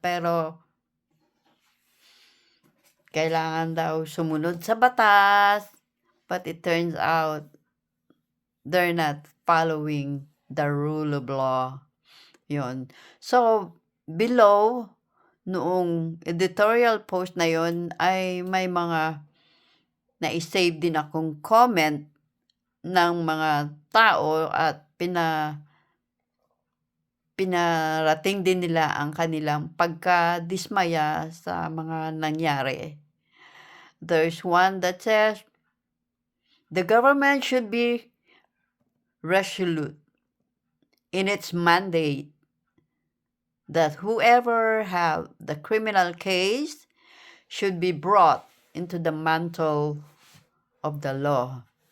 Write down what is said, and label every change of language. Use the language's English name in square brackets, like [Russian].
[Filipino] Pero, kailangan daw sumunod sa batas, [English] but it turns out, they're not following the rule of law. [Filipino] Yun. So, below, noong editorial post na yon ay may mga na-save din akong comment ng mga tao at pinarating din nila ang kanilang pagkadismaya sa mga nangyari. [English] There's one that says, the government should be resolute in its mandate that whoever have the criminal case should be brought into the mantle of the law.